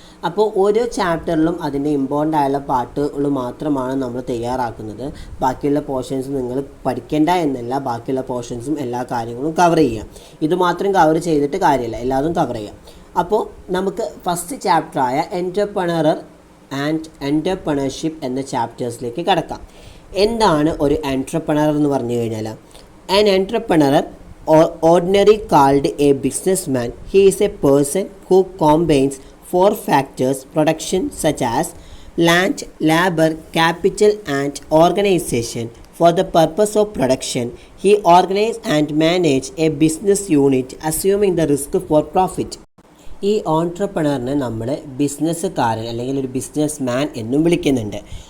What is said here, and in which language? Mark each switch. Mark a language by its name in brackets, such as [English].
[Malayalam] അപ്പോൾ ഓരോ ചാപ്റ്ററിലും അതിൻ്റെ ഇമ്പോർട്ടൻ്റ് ആയുള്ള പാർട്ടുകൾ മാത്രമാണ് നമ്മൾ തയ്യാറാക്കുന്നത്. ബാക്കിയുള്ള പോർഷൻസ് നിങ്ങൾ പഠിക്കേണ്ട എന്നല്ല, ബാക്കിയുള്ള പോർഷൻസും എല്ലാ കാര്യങ്ങളും കവർ ചെയ്യാം. ഇത് മാത്രം കവർ ചെയ്തിട്ട് കാര്യമില്ല, എല്ലാതും കവർ ചെയ്യാം. അപ്പോൾ നമുക്ക് ഫസ്റ്റ് ചാപ്റ്ററായ എൻ്റർപ്രണർ ആൻഡ് എൻ്റർപ്രണർഷിപ്പ് എന്ന ചാപ്റ്റേഴ്സിലേക്ക് കടക്കാം. എന്താണ് ഒരു എൻ്റർപ്രണർ എന്ന് പറഞ്ഞു കഴിഞ്ഞാൽ, [English] An entrepreneur ordinary called a businessman, he is a person who combines 4 factors production such as land, labor, capital and organization. For the purpose of production, he organize and manage a business unit assuming the risk for profit. [Malayalam] ഈ ഓൺട്രപ്രണറിനെ നമ്മൾ ബിസിനസ്സുകാരൻ അല്ലെങ്കിൽ ഒരു business man എന്നും വിളിക്കുന്നുണ്ട്.